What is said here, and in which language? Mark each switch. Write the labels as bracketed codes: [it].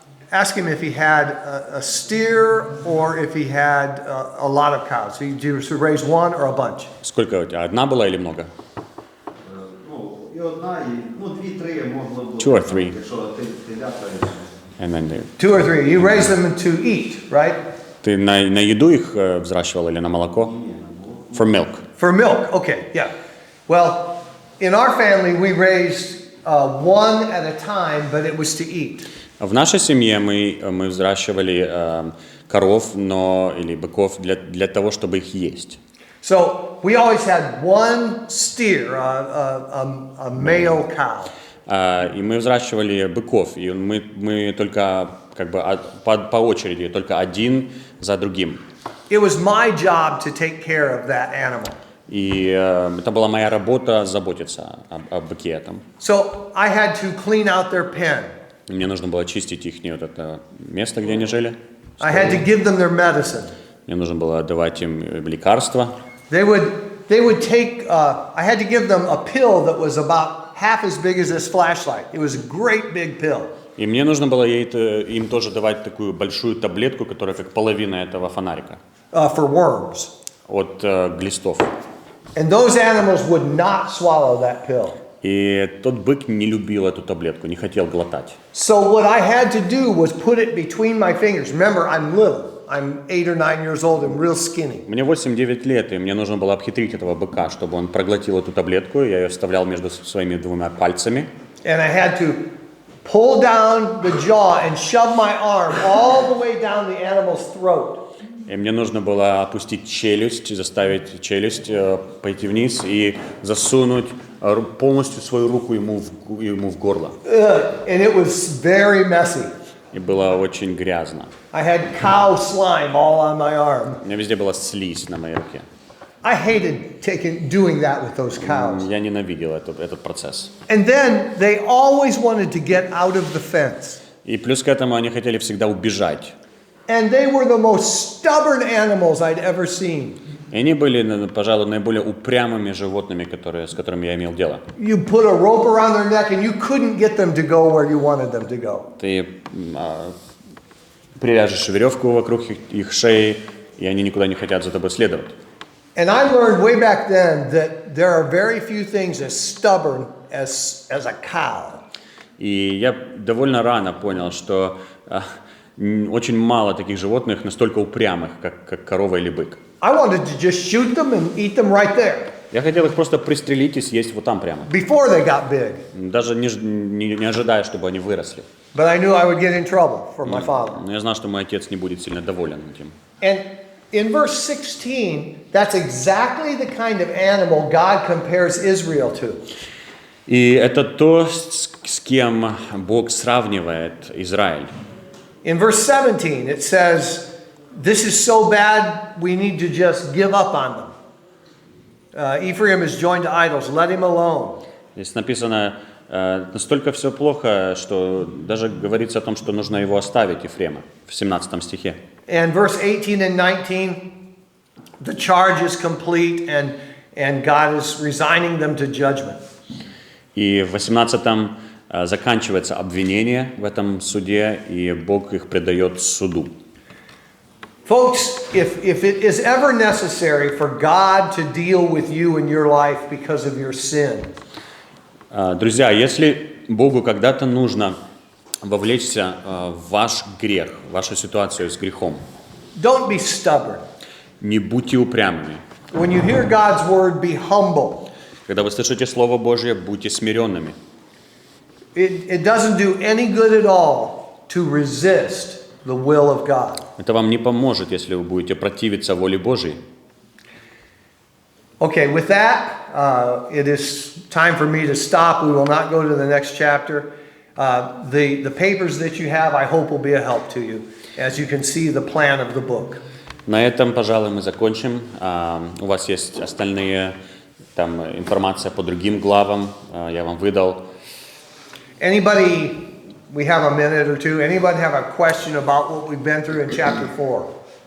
[en] Ask him if he had a steer or if he had a lot of cows. Did you raise one or a bunch? [ru] Сколько у тебя? Одна была или много? [uk] Ну, і одна, і, 2-3 могло бути. [en] 2 or 3. [uk] Якщо телята. [en] And then they... 2 or 3. You raise them to eat, right? [ru] Ты на еду их взращивал или на молоко? [en] For milk. For milk, okay, yeah. Well, in our family we raised one at a time, but it was to eat. [ru] В нашей семье мы взращивали коров, или быков для того, чтобы их есть. [en] So we always had one steer, a male cow. [ru] И мы взращивали быков, и мы только как бы по очереди, только один за другим. [en] It was my job to take care of that animal. [ru] И это была моя работа заботиться о быке этом. [en] So I had to clean out their pen. [ru] Мне нужно было очистить их вот это место, где они жили. [en] I had to give them their medicine. [ru] Мне нужно было давать им лекарства. [en] They would take. I had to give them a pill that was about half as big as this flashlight. It was a great big pill. [ru] И мне нужно было им тоже давать такую большую таблетку, которая как половина этого фонарика. [en] For worms. [ru] От глистов. [en] And those animals would not swallow that pill. [ru] И тот бык не любил эту таблетку, не хотел глотать. [en] So what I had to do was put it between my fingers. Remember, I'm little. I'm 8 or 9 years old and real skinny. [ru] Мне 8-9 лет, и мне нужно было обхитрить этого быка, чтобы он проглотил эту таблетку. Я ее вставлял между своими двумя пальцами. [en] And I had to pull down the jaw and shove my arm all the way down the animal's throat. [ru] И мне нужно было опустить челюсть, заставить челюсть пойти вниз и засунуть полностью свою руку ему в горло. [en] And it was very messy. [ru] И было очень грязно. [en] I had cow slime all on my arm. [ru] У меня везде была слизь на моей руке. [en] I hated doing that with those cows. [ru] Я ненавидел этот процесс. [en] And then they always wanted to get out of the fence. [ru] И плюс к этому они хотели всегда убежать. [en] And they were the most stubborn animals I'd ever seen. [ru] И они были, пожалуй, наиболее упрямыми животными, с которыми я имел дело. [en] You put a rope around their neck and you couldn't get them to go where you wanted them to go. [ru] Ты привяжешь веревку вокруг их шеи, и они никуда не хотят за тобой следовать. [en] And I learned way back then that there are very few things as stubborn as a cow. [ru] И я довольно рано понял, что очень мало таких животных настолько упрямых, как корова или бык. [en] I wanted to just shoot them and eat them right there. [ru] Я хотел их просто пристрелить и съесть вот там прямо. [en] Before they got big. [ru] Даже не ожидая, чтобы они выросли. [en] But I knew I would get in trouble for my father. [ru] Но я знал, что мой отец не будет сильно доволен этим. [en] And in verse 16, that's exactly the kind of animal God compares Israel to. [ru] И это то, с кем Бог сравнивает Израиль. [en] In verse 17, it says, this is so bad, we need to just give up on them. Ephraim is joined to idols, let him alone. [ru] Здесь написано, настолько все плохо, что даже говорится о том, что нужно его оставить, Ефрема, в 17 стихе. [en] And verse 18 and 19, the charge is complete and God is resigning them to judgment. [ru] И в 18-м заканчивается обвинение в этом суде, и Бог их предает суду. [en] Folks, if it is ever necessary for God to deal with you in your life because of your sin, [ru] Друзья, если Богу когда-то нужно вовлечься в ваш грех, в вашу ситуацию с грехом, [en] don't be stubborn. [ru] не будьте упрямыми. [en] When you hear God's word, be humble. [ru] Когда вы слышите Слово Божье, будьте смиренными. [en] It doesn't do any good at all to resist the will of God. [ru] Это вам не поможет, если вы будете противиться воле Божьей. [en] Okay, with that, it is time for me to stop. We will not go to the next chapter. The papers that you have, I hope, will be a help to you, as you can see the plan of the book. [ru] На этом, пожалуй, мы закончим. У вас есть остальные там информация по другим главам. Я вам выдал. [en] Anybody, we have a minute or two. Anybody have a question about what we've been through in chapter 4?